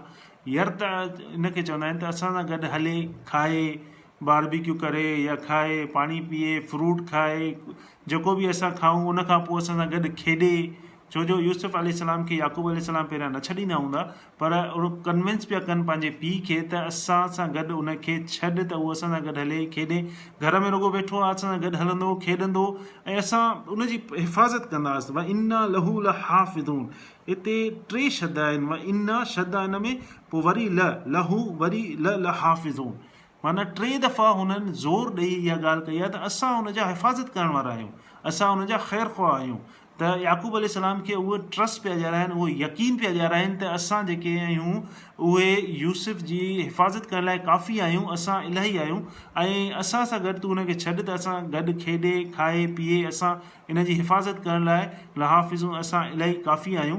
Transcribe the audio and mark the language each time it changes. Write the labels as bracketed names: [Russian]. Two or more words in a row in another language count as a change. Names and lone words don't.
[Sindhi] यर्त इनखे चवंदा आहिनि त असां सां गॾु हले, खाए, बारबेक्यू करे या खाए, पाणी पीए, फ्रूट खाए, जेको बि असां खाऊं, उनखां पोइ असां सां गॾु खेॾे। छो जो यूसुफ अलैहिस्सलाम खे याकूब अलैहिस्सलाम पहिरियां न छॾींदा हूंदा, पर उहो कन्विंस पिया कनि पंहिंजे पीउ खे त असां सां गॾु उनखे छॾ, त उहो असां सां गॾु हले, खेॾे। घर में रुॻो वेठो आहे, असां सां गॾु हलंदो, खेॾंदो, ऐं असां उनजी हिफ़ाज़त कंदासीं। [Arabic] وإنا له لحافظون, [Sindhi] हिते 3 शब्द आहिनि, [Arabic] وإنا [Sindhi] शब्द हिन में, पोइ वरी लहू, वरी लहाफ़िज़ून, माना 3 दफ़ा हुननि ज़ोर ॾेई इहा ॻाल्हि कई आहे त असां हुनजा हिफ़ाज़त करण वारा आहियूं, असां हुनजा ख़ैर ख़्वाह आहियूं। त याकूब अलैहिस्सलाम खे उहे ट्रस्ट पिया ॾियाराइनि, उहो यकीन पिया ॾियाराइनि त असां जेके आहियूं उहे यूसुफ जी हिफ़ाज़त करण लाइ काफ़ी आहियूं, असां इलाही आहियूं, ऐं असां सां गॾु तूं हुनखे छॾ त असां गॾु खेॾे, खाए, पीए, असां इन जी हिफ़ाज़त करण लाइ लहाफ़िज़ूं, असां इलाही काफ़ी आहियूं।